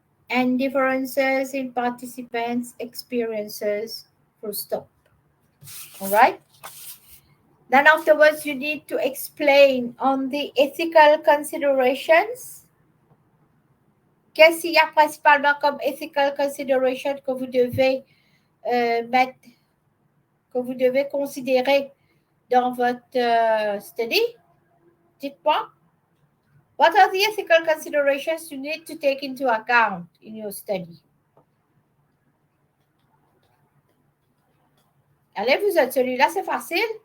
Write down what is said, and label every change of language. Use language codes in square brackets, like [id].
[en] And differences in participants' experiences, full stop. All right? Then afterwards, you need to explain on the ethical considerations. [fr] Qu'est-ce qu'il y a principalement comme ethical consideration que vous devez mettre, que vous devez considérer dans votre study? Dites-moi. [en] What are the ethical considerations you need to take into account in your study? [fr] Allez, vous êtes celui-là, c'est facile.